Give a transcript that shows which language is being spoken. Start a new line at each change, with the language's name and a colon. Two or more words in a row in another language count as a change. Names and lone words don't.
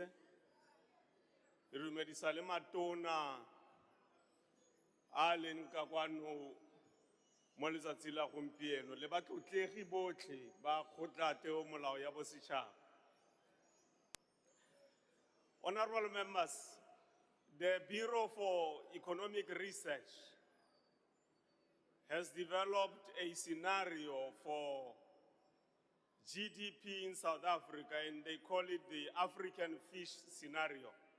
Tswana: Re dumedisa le matona a leng ka kwano mo letsatsi la gompieno le batlotlegi botlhe ba kgotlateo molao ya bosetšhaba.
English: Honorable members, the Bureau for Economic Research has developed a scenario for GDP in South Africa, and they call it the African fish scenario.